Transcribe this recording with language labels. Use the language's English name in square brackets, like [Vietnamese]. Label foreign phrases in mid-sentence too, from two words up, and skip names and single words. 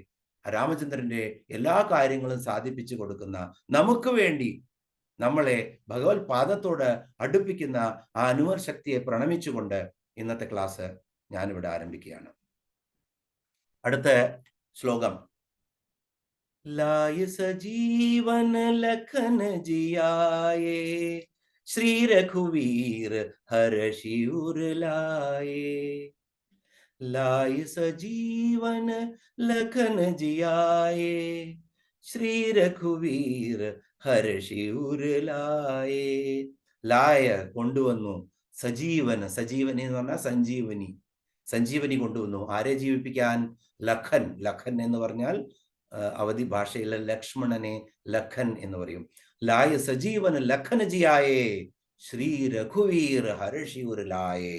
[Malayalam] രാമചന്ദ്രന്റെ എല്ലാ കാര്യങ്ങളും സാധിപ്പിച്ചു കൊടുക്കുന്ന, നമുക്ക് വേണ്ടി നമ്മളെ ഭഗവത് പാദത്തോട് അടുപ്പിക്കുന്ന ആ അനുമർ ശക്തിയെ പ്രണമിച്ചുകൊണ്ട് ഇന്നത്തെ ക്ലാസ് ഞാനിവിടെ ആരംഭിക്കുകയാണ്. അടുത്ത ശ്ലോകം. [Awadhi] लाय सजीवन लखन जियाए, श्री रघुवीर हरषि उर लाए. लाय सजीवन लखन जियाए, श्री रघुवीर हर्षि उर लाए. [Malayalam] ലായ കൊണ്ടുവന്നു, സജീവൻ, സജീവനി എന്ന് പറഞ്ഞാൽ സഞ്ജീവനി കൊണ്ടുവന്നു. ആരെ ജീവിപ്പിക്കാൻ? ലഖൻ എന്ന് പറഞ്ഞാൽ അവധി ഭാഷയിലെ ലക്ഷ്മണനെ ലഖൻ എന്ന് പറയും. [Awadhi] लाय सजीवन लखन जियाए, श्री रघुवीर हरषि उर लाए.